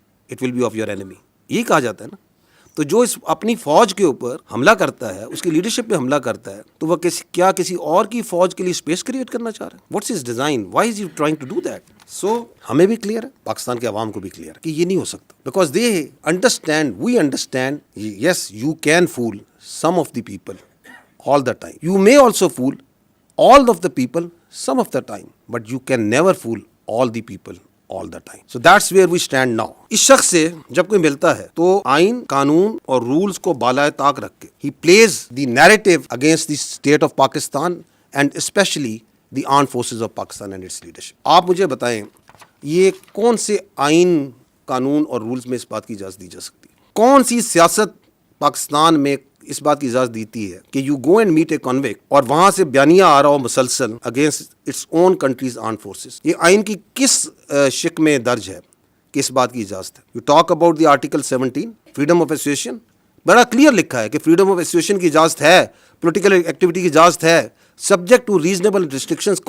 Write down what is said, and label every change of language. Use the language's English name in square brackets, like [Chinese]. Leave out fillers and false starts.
[English] it will be of your enemy, [Urdu] یہی کہا جاتا ہے نا۔ تو جو اس اپنی فوج کے اوپر حملہ کرتا ہے، اس کی لیڈرشپ پہ حملہ کرتا ہے، تو وہ کیا کسی اور کی فوج کے لیے اسپیس کریٹ کرنا چاہ رہا ہے؟ [English] What's his design? Why is you trying to do that? [Urdu] سو ہمیں بھی کلیئر ہے، پاکستان کے عوام کو بھی کلیئر ہے کہ یہ نہیں ہو سکتا، [English] Because they understand, we understand, yes you can fool some of the people all the time. You may also fool all of the people some of the time, but you can never fool all the people all the time. So that's where we stand now. [Urdu] اس شخص سے جب کوئی ملتا ہے تو آئین قانون اور رولز کو بالائے طاق رکھ کے [English] he plays the narrative against the state of Pakistan and especially the armed forces of Pakistan and its leadership. [Urdu] آپ مجھے بتائیں یہ کون سے آئین قانون اور رولز میں اس بات کی اجازت دی جا سکتی ہے؟ کون سی سیاست پاکستان میں اس بات کی اجازت دیتی ہے کہ [English] you go and meet a convict [Urdu] اور وہاں سے بیانیہ آ رہا ہو مسلسل [English] Against its own country's armed forces? [Urdu] یہ آئین کی کس شق میں درج ہے کہ اس بات کی اجازت ہے؟ [English] you talk about the article 17 freedom of association, [Urdu] بڑا کلیئر لکھا ہے کہ فریڈم آف ایسوسیشن کی اجازت ہے، پولیٹیکل ایکٹیویٹی کی اجازت ہے، [English] Subject to reasonable restrictions.